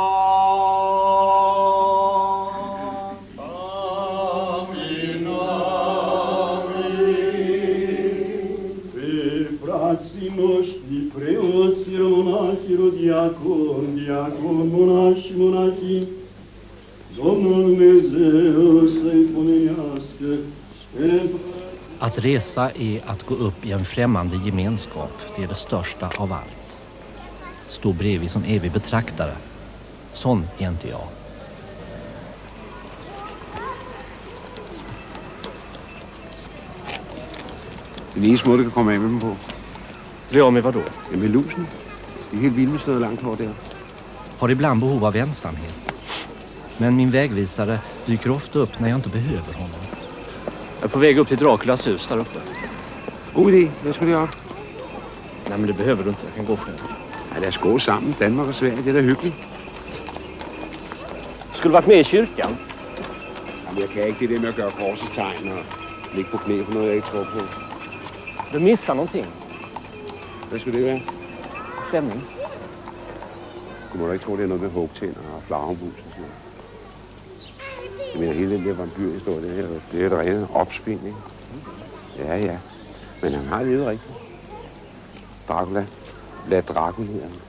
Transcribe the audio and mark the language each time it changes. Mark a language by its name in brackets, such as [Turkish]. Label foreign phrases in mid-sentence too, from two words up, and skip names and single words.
[Romanian] Amin, amin. Pe frații noștri, preoți, monahi, diacon, monași, monahii, Domnul Dumnezeu să-i pomenească. [Swedish] Att resa är att gå upp i en främmande gemenskap. Det är det största av allt. Stå bredvid som evig betraktare. Sån är inte jag. [Danish] Den eneste måde, du kan komme af med dem på. [Swedish] Bli av med vad då? Ja, med lusen. Det är helt vildt [Danish] med sådan noget langt hår der. [Swedish] Har ibland behov av ensamhet. Men min vägvisare dyker ofta upp när jag inte behöver honom. Jag är på väg upp till Draculas hus där uppe. [Danish] God idé. Hvad skal du gøre? [Swedish] Nej, men det behöver du inte. Jag kan gå själv. Ja, [Danish] lad os gå sammen. Danmark og Sverige, det er da hyggeligt. [Swedish] Skulle varit med i kyrkan. [Danish] Jamen, jeg kan ikke det der med at gøre korsets tegn og ligge på knæ for noget, jeg ikke tror på. [Swedish] Du missar någonting. [Danish] Hvad skulle det være? [Swedish] Stämning. [Danish] Du må da ikke tro, det er noget med hugtænder og flagermus og sådan noget. Jeg mener, hele den der vampyrhistorie, det er et rent opspinding. Ja. Men han har levet rigtigt. Dracula. Lad Dracula hedder han.